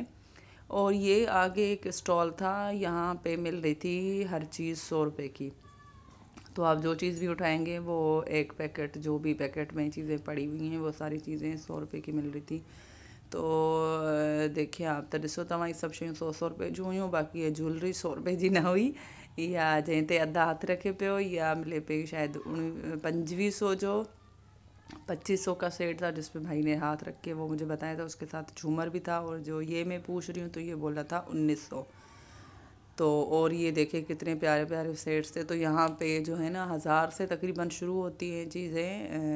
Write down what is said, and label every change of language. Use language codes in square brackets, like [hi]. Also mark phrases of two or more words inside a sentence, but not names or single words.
[ur] اور یہ آگے ایک اسٹال تھا، یہاں پے مل رہی تھی ہر چیز 100 روپے کی. تو آپ جو چیز بھی اٹھائیں گے وہ ایک پیکٹ، جو بھی پیکٹ میں چیزیں پڑی ہوئی ہیں وہ ساری چیزیں 100 روپے کی مل رہی تھی. تو دیکھیے آپ [sd] त ॾिसो तव्हां, सभु शयूं 100 रुपए जूं हुयूं। बाक़ी ये ज्वेलरी 100 रुपए जी न हुई। या जंहिं ते अधु हथ रखे पियो या मिले पई शायद 2500 जो [ur] 2500 کا سیٹ تھا، جس پے بھائی نے ہاتھ رکھ کے وہ مجھے بتایا تھا. اس کے ساتھ جھومر بھی تھا. اور جو یہ میں پوچھ رہی ہوں تو یہ بولا تھا 1900۔ تو اور یہ دیکھے کتنے پیارے پیارے سیٹس تھے. تو یہاں پے جو ہے نا 1000 سے تقریباً شروع ہوتی ہیں چیزیں.